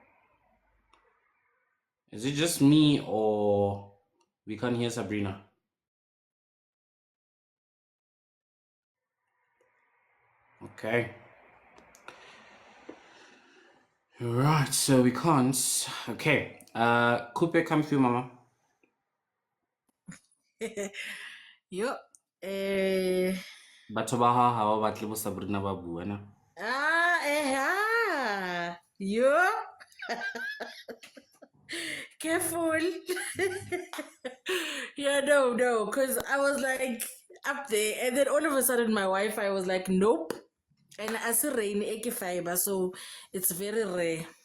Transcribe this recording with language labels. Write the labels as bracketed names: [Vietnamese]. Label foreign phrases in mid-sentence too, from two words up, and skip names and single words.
[English] Is it just me or we can't hear Sabrina? Okay. Right, so we can't. Okay. Coupe, come through, mama. Yo. [Southern Sotho] Batho ba ha ha ba batle bo Sabrina ba bua na. [English] Yo. Careful. Yeah, no, because I was like up there, and then all of a sudden my Wi-Fi was like, nope. And as a rain, fiber, so it's very rare.